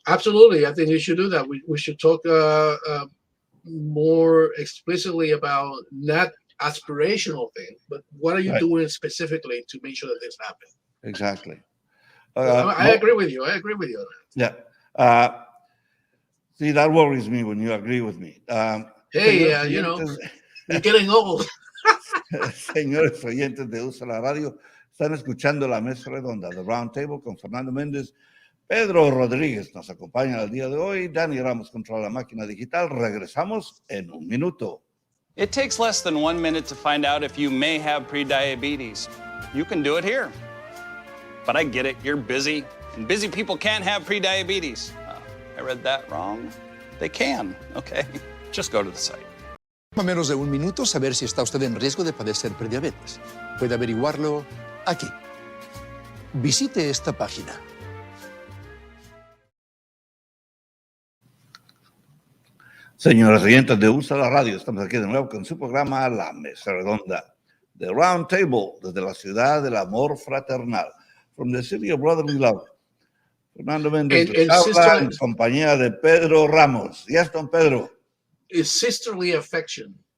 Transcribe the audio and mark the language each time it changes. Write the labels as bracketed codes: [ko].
[en] Absolutely, I think we should do that. We should talk more explicitly about not aspirational thing, but what are you doing specifically to make sure that this happens? Exactly. I agree with you. I agree with you on that. Yeah. See, that worries me when you agree with me. Hey, you're getting old. [es] Señores oyentes de Usa la Radio, están escuchando la mesa redonda, The Roundtable, con Fernando Mendez. Pedro Rodríguez nos acompaña el día de hoy. Dani Ramos controla la máquina digital. Regresamos en un minuto. [en] It takes less than 1 minute to find out if you may have prediabetes. You can do it here. But I get it, you're busy, and busy people can't have prediabetes. I read that wrong. They can, okay? Just go to the site. [es] A menos de un minuto saber si está usted en riesgo de padecer prediabetes. Puede averiguarlo aquí. Visite esta página. Señores oyentes de Usa la Radio, estamos aquí de nuevo con su programa La Mesa Redonda, The Roundtable, desde la ciudad del amor fraternal, [en] from the city of brotherly love. [es] Fernando Mendez, en compañía de Pedro Ramos. [en] Yes, don Pedro. It's sisterly affection.